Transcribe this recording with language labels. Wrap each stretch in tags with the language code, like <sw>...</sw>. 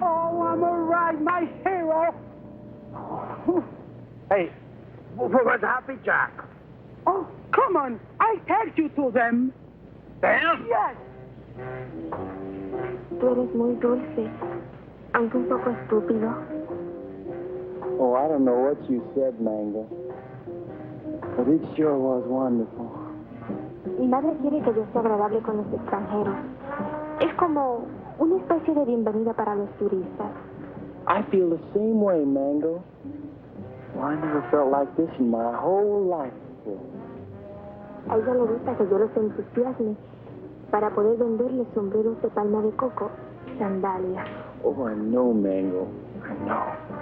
<en>Oh, I'm all right, my hero. Hey, where's Happy Jack? Oh, come on. I take you to them. Them? Yes.</en> <es>Tú eres muy dulce, aunque un poco estúpido.</es> <en>Oh, I don't know what you said, Mango. But it sure was wonderful.</en> <es>Mi madre quiere que yo sea agradable con los extranjeros. Es como una especie de bienvenida para los turistas.</es> <en>I feel the same way, Mango. Well, I never felt like this in my whole life.</en> <es>negocio. A ella le gusta que yo los entusiasme para poder venderle sombreros de palma de coco y sandalias.</es> <en>Oh, I know, Mango. I know.</en>